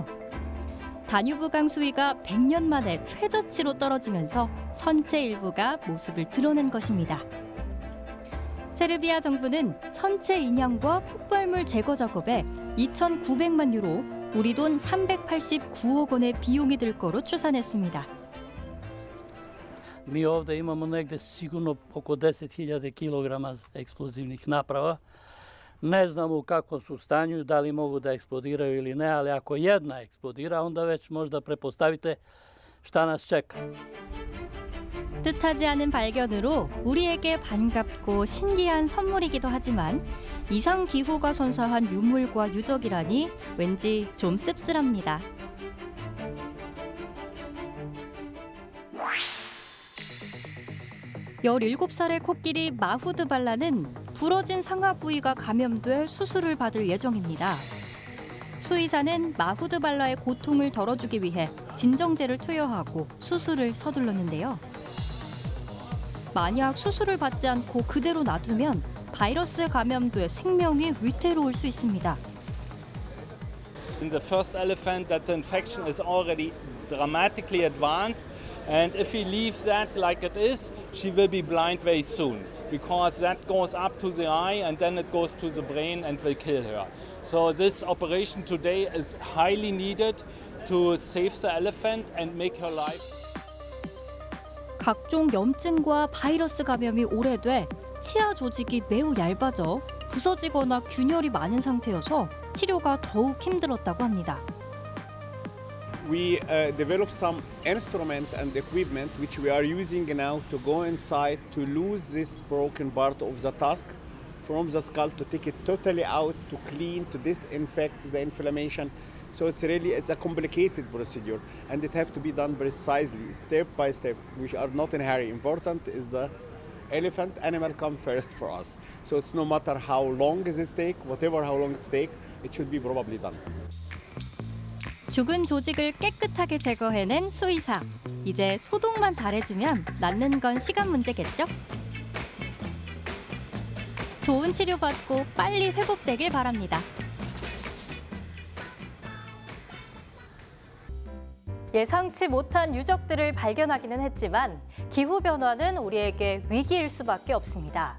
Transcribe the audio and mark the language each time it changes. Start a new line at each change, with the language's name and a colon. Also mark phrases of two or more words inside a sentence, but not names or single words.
Korean: 다뉴브강 수위가 100년 만에 최저치로 떨어지면서 선체 일부가 모습을 드러낸 것입니다. 세르비아 정부는 선체 인양과 폭발물 제거 작업에 2,900만 유로, 우리 돈 389억 원의 비용이 들 거로 추산했습니다.
Serbian: Mi ovdje imamo negdje sigurno oko 10.000 kilograma eksplozivnih naprava. Ne znamo u kakvom su stanju, da li mogu da eksplodiraju ili ne, ali ako jedna eksplodira, onda već možda prepostavite šta nas čeka.
Korean: 뜻하지 않은 발견으로 우리에게 반갑고 신기한 선물이기도 하지만 이상 기후가 선사한 유물과 유적이라니 왠지 좀 씁쓸합니다. (17) 살의 코끼리 마후드 발라는 부러진 상하 부위가 감염돼 수술을 받을 예정입니다. 수의사는 마후드 발라의 고통을 덜어주기 위해 진정제를 투여하고 수술을 서둘렀는데요. 만약 수술을 받지 않고 그대로 놔두면 바이러스에 감염돼 생명이 위태로울 수 있습니다.
English: In the first elephant, that the infection is already dramatically advanced, and if we leave that like it is, she will be blind very soon, because that goes up to the eye and then it goes to the brain and will kill her. So this operation today is highly needed to save the elephant and make her life.
Korean: 각종 염증과 바이러스 감염이 오래돼 치아 조직이 매우 얇아져 부서지거나 균열이 많은 상태여서 치료가 더욱 힘들었다고 합니다.
English: we developed some instrument and equipment which we are using now to go inside to lose this broken part of the tusk from the skull, to take it totally out, to clean, to disinfect the inflammation. So it's a complicated procedure, and it has to be done precisely, step by step, which are not in a hurry. Important is the elephant animal come first for us. So it's no matter how long is it take, whatever how long it's take, it should be probably done.
Korean: 죽은 조직을 깨끗하게 제거해낸 수의사. 이제 소독만 잘해주면 낫는 건 시간 문제겠죠? 좋은 치료받고 빨리 회복되길 바랍니다. 예상치 못한 유적들을 발견하기는 했지만 기후변화는 우리에게 위기일 수밖에 없습니다.